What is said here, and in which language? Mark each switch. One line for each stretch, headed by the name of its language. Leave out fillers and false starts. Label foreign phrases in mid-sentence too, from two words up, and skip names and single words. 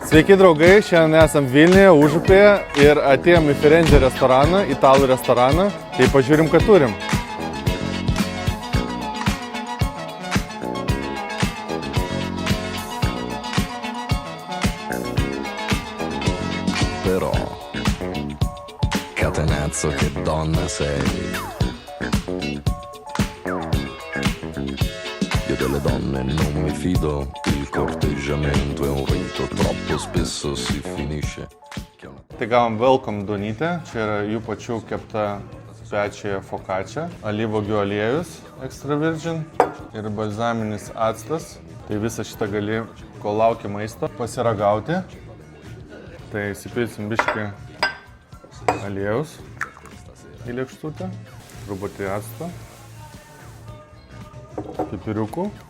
Lithuanian: Sveiki draugai, šiandien esam Vilniuje, Užupyje ir atėjom į Firenze restoraną, italų restoraną, tai pažiūrim, ką turim.
Italian: Però, catenazzo che donna sei. Io delle donne non mi fido, il corteggiamento è un rito, troppo spesso si finisce.
Lithuanian: Tai gavom welcome duonytę, čia yra jų pačių kepta pečiuje focaccia, alyvuogių aliejus
English: extra virgin
Lithuanian: ir balzaminis actas. Tai visą šitą gali, kol laukia maisto, pasiragauti. Tai įsipilsim biškį aliejus į lėkštutę, truputį acto, pipiriukų.